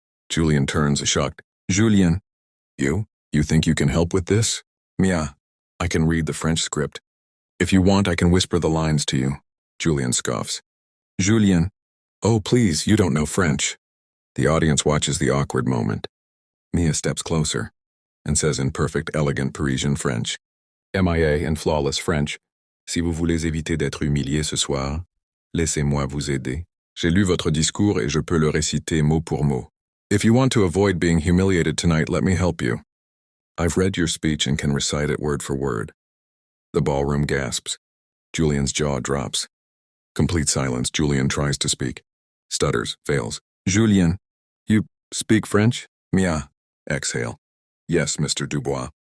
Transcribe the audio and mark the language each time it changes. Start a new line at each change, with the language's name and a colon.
English: Julien turns, shocked. Julien. You think you can help with this? Mia, I can read the French script. If you want, I can whisper the lines to you. Julien scoffs. Julien. Oh, please, you don't know French. The audience watches the awkward moment. Mia steps closer. and says in perfect, elegant Parisian French, MIA in flawless French,
French: Si vous voulez éviter d'être humilié ce soir, laissez-moi vous aider. J'ai lu votre discours et je peux le réciter mot pour mot.
English: If you want to avoid being humiliated tonight, let me help you. I've read your speech and can recite it word for word. The ballroom gasps. Julien's jaw drops. Complete silence. Julien tries to speak. Stutters, fails. Julien, you speak French? Mia. Exhale. Yes, Mr. Dubois.